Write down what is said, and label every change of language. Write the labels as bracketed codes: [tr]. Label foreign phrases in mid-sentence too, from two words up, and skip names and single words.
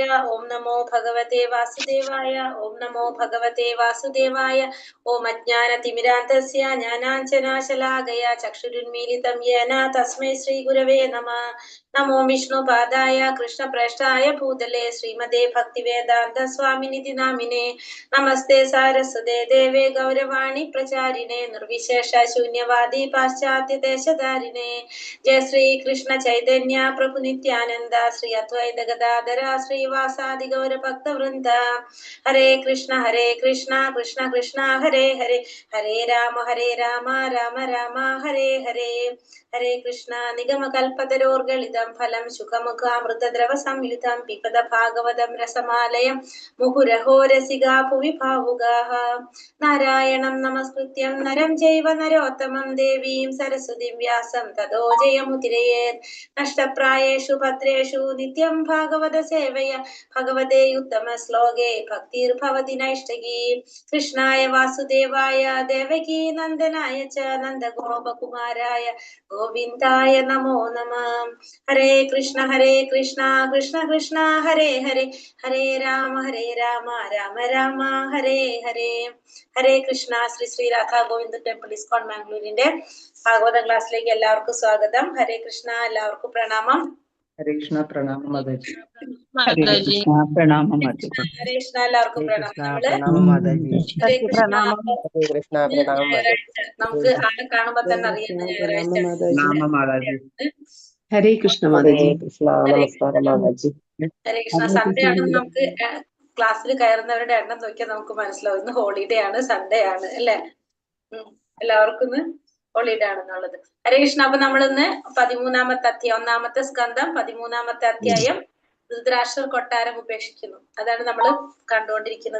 [sa] ओम नमो भगवते वासुदेवाय ओम नमो भगवते वासुदेवाय ओम अज्ञानतिमिरान्धस्य ज्ञानाञ्जनाशलाकया चक्षुरुन्मीलितं येन तस्मै श्रीगुरवे नमः नमो विष्णुपादाय कृष्णप्रेष्ठाय भूतले श्रीमते भक्तिवेदान्त स्वामिनिधि नामिने नमस्ते सारस्वते देवे गौरवाणी प्रचारिणे निर्विशेष शून्यवादी पाश्चात्य देशधारिणे जय श्री कृष्ण चैतन्य प्रभु नित्यानंद श्री अद्वैत गदाधर श्रीवासादि गौर भक्त वृंद हरे कृष्ण कृष्ण कृष्ण हरे हरे हरे राम राम राम हरे हरे हरे कृष्ण निगम कल्पतरोर्गलितं फलं सुखमुखामृतद्रव संयुतं पिबत भागवतं रसमालयं मुहुरहो रसिका भुवि भावुकाः नारायणं नमस्कृत्यं नरं चैव नरोत्तमं देवीं सरस्वतीं व्यासं ततो जयमुदीरयेत् नष्टप्रायेषु भद्रेषु नित्यं भागवत सेवया भगवते उत्तमश्लोके भक्तिर्भवति नैष्ठिकी कृष्णाय वासुदेवाय देवकी नन्दनाय च नन्दगोपकुमाराय गोविन्दाय नमो नमः हरे कृष्ण कृष्ण कृष्ण हरे हरे हरे राम राम राम हरे हरे [ml] ഹരേ കൃഷ്ണ ശ്രീ ശ്രീ രാധാ ഗോവിന്ദ് ടെമ്പിൾ ഇസ്കോൺ മാംഗ്ലൂരിന്റെ ഭാഗവത ക്ലാസ്സിലേക്ക് എല്ലാവർക്കും സ്വാഗതം. ഹരേ കൃഷ്ണ, എല്ലാവർക്കും പ്രണാമം. [hi] हरे कृष्ण प्रणाम माताजी हरे कृष्ण प्रणाम माताजी [ml] ഹരേ കൃഷ്ണ, എല്ലാവർക്കും പ്രണാമം. നമ്മള് [hi] माताजी [ml] ഹരേ കൃഷ്ണ [hi] प्रणाम [ml] നമുക്ക് ആളെ കാണുമ്പോ തന്നെ അറിയാം ഞായറാഴ്ച. [hi] नाम माताजी हरे कृष्ण माताजी नमस्कार माताजी [ml] ഹരേ കൃഷ്ണ. സൺഡേ ആണെന്ന് നമുക്ക് ക്ലാസ്സിൽ കയറുന്നവരുടെ എണ്ണം നോക്കിയാൽ നമുക്ക് മനസ്സിലാവും. ഇന്ന് ഹോളിഡേ ആണ്, സൺഡേ ആണ് അല്ലെ? എല്ലാവർക്കും ഇന്ന് ഹോളിഡേ ആണെന്നുള്ളത്. ഹരേ കൃഷ്ണ. അപ്പൊ നമ്മളിന്ന് 13-ാമത്തെ അധ്യായം, 1-ാമത്തെ സ്കന്ധം 13-ാമത്തെ അധ്യായം ധൃതരാഷ്ട്രർ കൊട്ടാരം ഉപേക്ഷിക്കുന്നു, അതാണ് നമ്മൾ കണ്ടുകൊണ്ടിരിക്കുന്നത്.